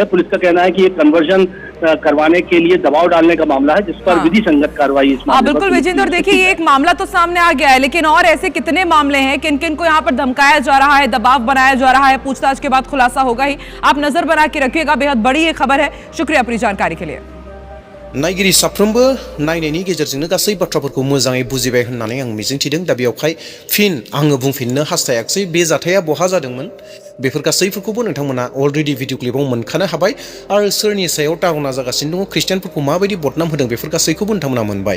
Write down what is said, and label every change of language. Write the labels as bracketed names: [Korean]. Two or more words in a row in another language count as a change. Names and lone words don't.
[Hindi] पुलिस का कहना है कि ये कन्वर्जन करवाने के लिए दबाव डालने का मामला है, जिस पर विधि संगत कार्रवाई इस मामले बिल्कुल विजेंद्र, देखिए ये एक मामला तो सामने आ गया है, लेकिन और ऐसे कितने मामले हैं, किन किन को यहाँ पर धमकाया जा रहा है, दबाव बनाया जा रहा है। पूछताछ के बाद खुलासा होगा ही। आप नजर बना के रखिएगा, बेहद बड़ी ये खबर है। शुक्रिया अपनी जानकारी के लिए। [Bodo] नायगिरि साफ्रोमबो नायनायनि गेजेरजोंनो गासै बाथ्राफोरखौ मोजाङै बुजिबाय होननानै आं मिजिंथिदों। दा बेयावहाय फिन आङो बुंफिननो हास्थायाखिसै बे जाथाया बहा जादोंमोन, बेफोर गासैफोरखौबो नोंथांमोना अलरेडि भिडिअ क्लिपाव मोनखानो हाबाय आरो सोरनि सायाव टारना जागासिनो दङ, ख्रिस्टियानफोरखौ माबायदि बदनाम होदों, बेफोर गासैखौबो नोंथांमोना मोनबाय।